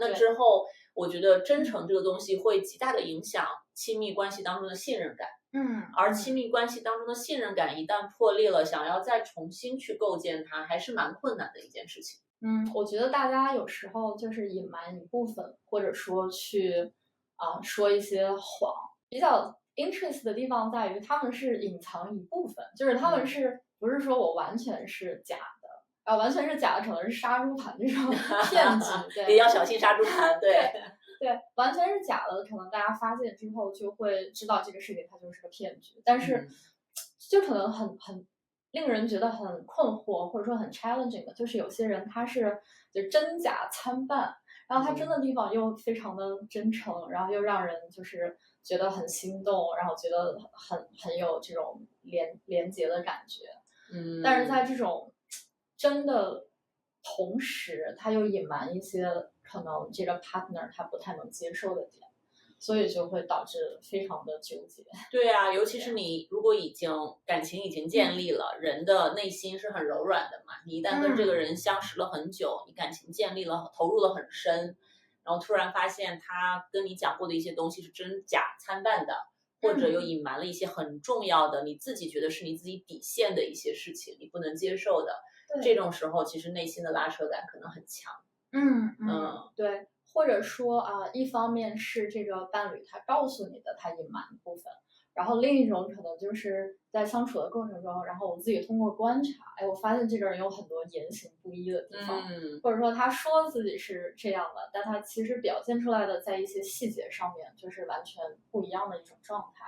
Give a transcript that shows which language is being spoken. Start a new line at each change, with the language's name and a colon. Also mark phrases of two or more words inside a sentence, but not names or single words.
Chinese: 那之後我覺得真誠這個東西會極大的影響親密關係當中的信任感。而親密關係當中的信任感一旦破裂了，想要再重新去構建它，還是蠻困難的一件事情。我覺得大家有時候就是隱瞞一部分，或者說去說一些謊，比較 interest 的地方在於他們是隱藏一部分，就是他們是不是說我完全是假的，完全是假的可能是殺豬盤這種騙局，對，也要小心殺豬盤，對，完全是假的，可能大家發現之後就會知道這個事情它就是個騙局，但是就可能很令人覺得很困惑，或者說很 challenging 的，就是有些人他是就真假參半，然後他真的地方又非常的真誠，然後又讓人就是覺得很心動，然後覺得很有這種連結的感覺。但是在這種真的同時，他又隱瞞一些可能這個 partner 他不太能接受的點。所以就會導致非常的糾結。對啊，尤其是你如果感情已經建立了，人的內心是很柔軟的嘛。你一旦跟這個人相識了很久，你感情建立了，投入了很深，然後突然發現他跟你講過的一些東西是真假參半的，或者又隱瞞了一些很重要的，你自己覺得是你自己底線的一些事情，你不能接受的。這種時候，其實內心的拉扯感可能很強。對。或者說一方面是這個伴侶他告訴你的他隱瞞的部分，然後另一種可能就是在相處的過程中，然後我自己通過觀察，我發現這個人有很多言行不一的地方，或者說他說自己是這樣的，但他其實表現出來的在一些細節上面就是完全不一樣的一種狀態。